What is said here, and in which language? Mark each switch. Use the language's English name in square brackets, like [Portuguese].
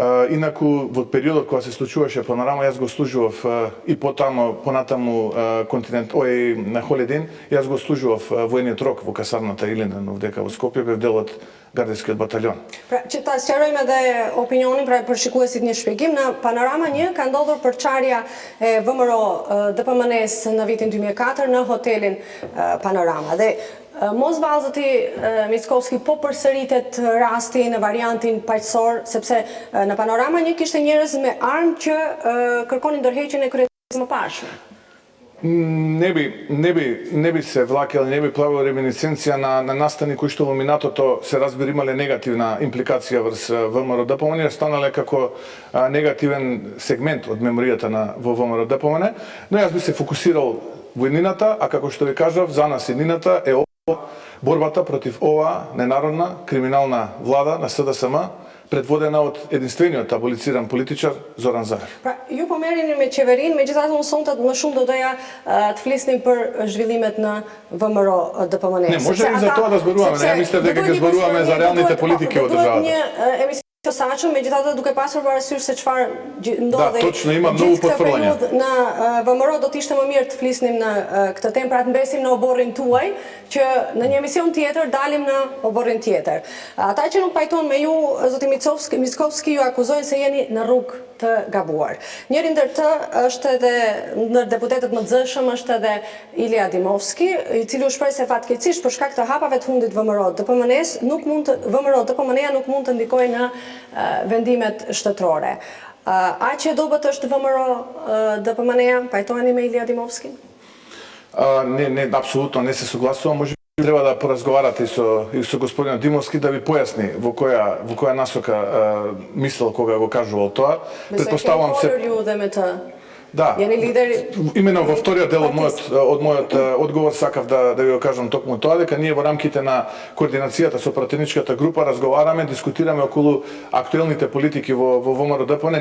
[Macedonian] Инаку во периодот кога се случуваше Панорама, јас го служував и понатаму континент, на Холидин, јас го служував воениот рок во касарната Илинден овдека во Скопје, бев дел од гардискиот батальон. [Albanian] Pra, që ta sqarojmë edhe opinionin pra për shikuesit një shpjegim, në Panorama 1 ka ndodhur përçarja e VMRO DPMN-s në vitin 2004 në hotelin Panorama. Dhe mos vallë zoti Mickovski po përsëritet rasti në variantin paqësor, sepse në Panorama 1 kishte njerëz me armë që kërkonin ndërheqjen e kryetarisë më parshme. [Macedonian] Не би се влакел, не би правил реминисценција на настани кои што во минатото се разбира имале негативна импликација врз ВМРО ДПМН, станале како негативен сегмент од меморијата во ВМРО ДПМН, но јас би се фокусирал во иднината, а како што ви кажав, за нас иднината е борбата против оваа ненародна криминална влада на СДСМ, предводена од единствениот аболициран политичар Зоран Заев. [Albanian] Pra, ju po merreni me qeverinë, megjithatë unë sonte më shumë do doja të flisnim për zhvillimet në VMRO DPMNE. [Macedonian] Не, може и за тоа да зборуваме, ја мислев дека ќе зборуваме за реалните политики во државата. [Albanian] Një emision të saçëm, megjithatë duke pasur parasysh se çfarë ndodhi. [Macedonian] Да, точно, има многу потврлања. [Albanian] Në VMRO do të ishte më mirë të flisnim në këtë temë, pra të mbesim në oborrin tuaj, që në një emision tjetër dalim në oborrin tjetër. Ata që nuk pajton me ju, zoti Mickovski, ju akuzojnë se jeni në rrugë të gabuar. Njëri ndër të është edhe ndër deputetët më të zëshëm është edhe Ilia Dimovski, i cili u shpreh se fatkeqësisht për shkak të hapave të fundit VMRO DPMNE-s VMRO DPMNE-ja nuk mund të ndikojë në vendimet shtetërore. A që dobët është VMRO DPMNE-ja? Pajtoheni me Ilia Dimovski? [Macedonian] Не, апсолутно не се согласувам. Може би треба да поразговарате и со господинот Димовски да ви појасни во која насока мислел кога го кажувал тоа. Предпоставувам се Да, [Albanian] Јани лидер... [Macedonian] именно во вториот дел од мојот одговор сакав да ви го кажам токму тоа, дека ние во рамките на координацијата со пратеничката група разговараме, дискутираме околу актуелните политики во ВМРО ДПМНЕ.